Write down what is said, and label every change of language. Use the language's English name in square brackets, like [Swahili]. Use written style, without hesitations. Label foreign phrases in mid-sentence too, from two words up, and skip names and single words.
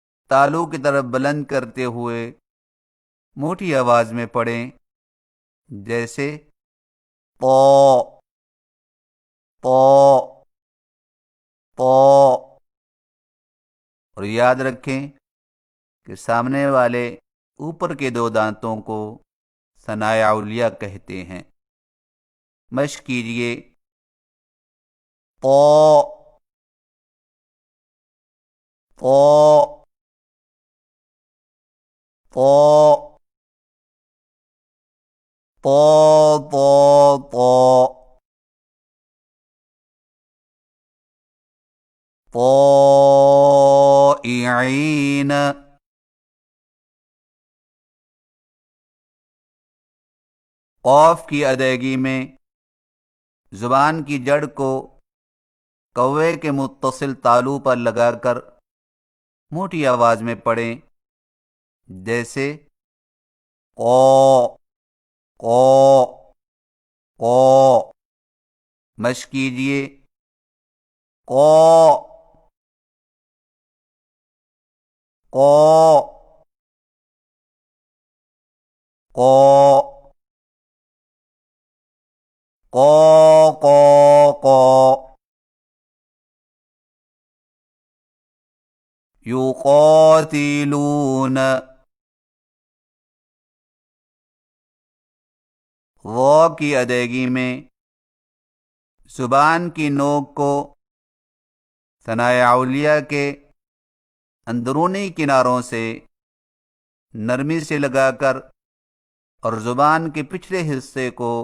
[Urdu] تالو کی طرف بلند کرتے ہوئے موٹی آواز میں پڑھیں، جیسے پو پو پو۔ اور یاد رکھیں کہ سامنے والے اوپر کے دو دانتوں کو ثنایا علیہ کہتے ہیں۔ مشق کیجئے، پو پو پو پو پو پو پوئعین۔ قاف کی ادائیگی میں زبان کی جڑ کو کوے کے متصل تالو پر لگا کر موٹی آواز میں پڑھیں، جیسے قو قو قو۔ مشق کیجئے، قو قو قو قو قو قو۔ یقاتلون، واو کی ادائیگی میں زبان کی نوک کو ثنایا علیہ کے اندرونی کناروں سے نرمی سے لگا کر اور زبان کے پچھلے حصے کو